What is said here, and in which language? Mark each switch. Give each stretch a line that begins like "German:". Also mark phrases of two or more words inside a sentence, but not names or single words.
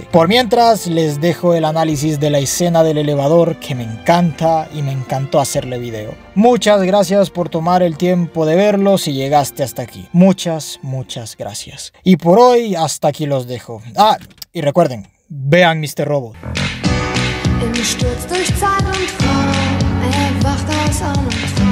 Spanish: Por mientras les dejo el análisis de la escena del elevador, que me encanta y me encantó hacerle video. Muchas gracias por tomar el tiempo de verlo si llegaste hasta aquí. Muchas gracias. Y por hoy hasta aquí los dejo. Y recuerden, vean Mr. Robot.
German: Im Sturz durch Zeit und Raum erwacht aus einem